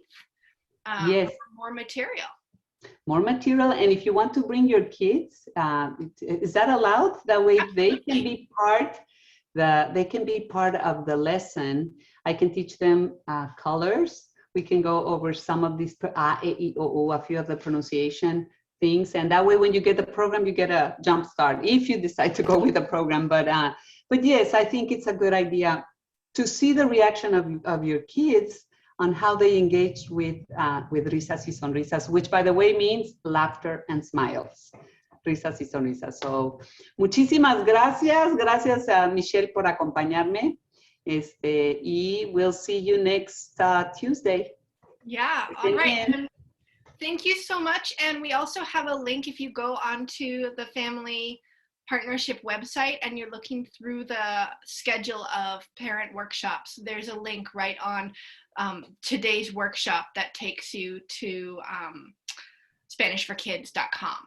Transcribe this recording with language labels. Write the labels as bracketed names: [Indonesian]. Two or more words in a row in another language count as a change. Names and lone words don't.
[English] Yes. More material. More material, and if you want to bring your kids, is that allowed? That way they can be part. They can be part of the lesson. I can teach them colors. We can go over some of these a, e, I, o, a few of the pronunciation things, and that way when you get the program, you get a jump start if you decide to go with the program. But yes, I think it's a good idea to see the reaction of your kids on how they engage with Risas y Sonrisas, which by the way means laughter and smiles. [Spanish] Risas y Sonrisas. So, muchísimas gracias. Gracias a Michelle por acompañarme. [English] Y we'll see you next Tuesday. Yeah, all right. And thank you so much. And we also have a link if you go onto the Family Partnership website and you're looking through the schedule of parent workshops. There's a link right on today's workshop that takes you to SpanishForKids.com.